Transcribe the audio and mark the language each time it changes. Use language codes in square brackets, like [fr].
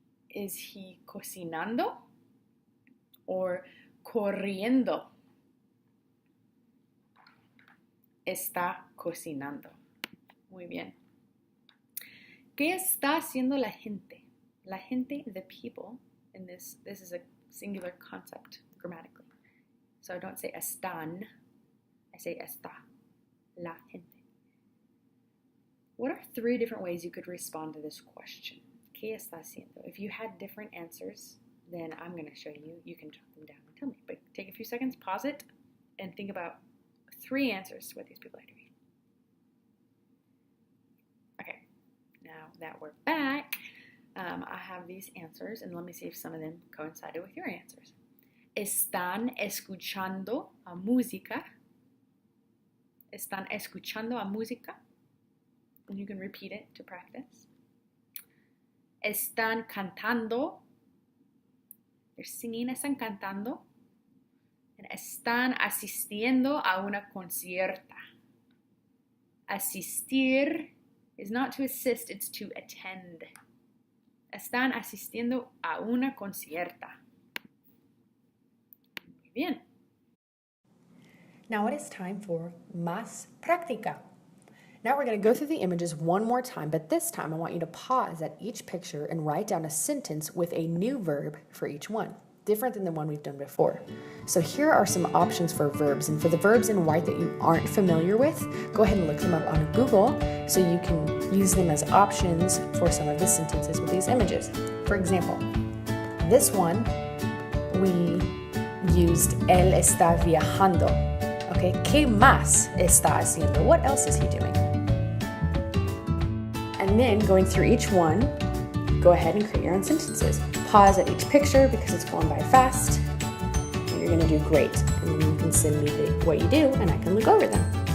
[en] Is he [es] cocinando [en] or [es] corriendo? Está cocinando. Muy bien. ¿Qué está haciendo la gente? La gente, [en] the people, and this is a singular concept grammatically. So I don't say [es] están, [en] I say [es] está. La gente. [en] What are 3 different ways you could respond to this question? [es] ¿Qué está haciendo? [en] If you had different answers, then I'm going to show you. You can jot them down and tell me. But take a few seconds, pause it, and think about 3 answers to what these people are doing. Okay, now that we're back, I have these answers, and let me see if some of them coincided with your answers. [es] Están escuchando a música. Están escuchando a música. [en] And you can repeat it to practice. [es] están cantando. [en] They're singing, [es] están cantando. And están asistiendo a una concierta. [en] Asistir is not to assist, it's to attend. [es] Están asistiendo a una concierta. Muy bien. [en] Now it is time for [es] más práctica. [en] Now we're going to go through the images one more time, but this time I want you to pause at each picture and write down a sentence with a new verb for each one, different than the one we've done before. So here are some options for verbs, and for the verbs in white that you aren't familiar with, go ahead and look them up on Google so you can use them as options for some of the sentences with these images. For example, this one, we used [es] él está viajando. Okay, ¿qué más está haciendo? [en] What else is he doing? And then going through each one, go ahead and create your own sentences. Pause at each picture because it's going by fast. And you're going to do great. And then you can send me what you do and I can look over them.